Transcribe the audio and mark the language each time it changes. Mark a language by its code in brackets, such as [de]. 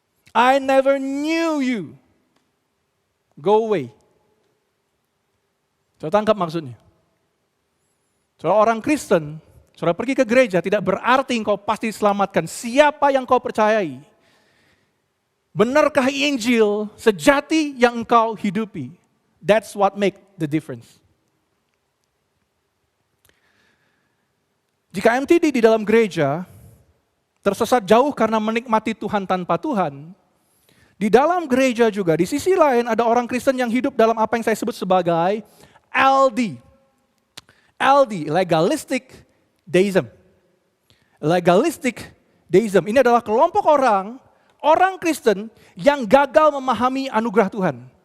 [en] I never knew you. Go away. [id] Saudara tangkap maksudnya. Saudara orang Kristen, saudara pergi ke gereja tidak berarti engkau pasti diselamatkan. Siapa yang kau percayai? Benarkah Injil sejati yang engkau hidupi? [en] That's what make the difference. [id] Jika MTD di dalam gereja tersesat jauh karena menikmati Tuhan tanpa Tuhan, di dalam gereja juga, di sisi lain ada orang Kristen yang hidup dalam apa yang saya sebut sebagai LD. LD, legalistic deism. Legalistic deism, ini adalah kelompok orang Kristen yang gagal memahami anugerah Tuhan.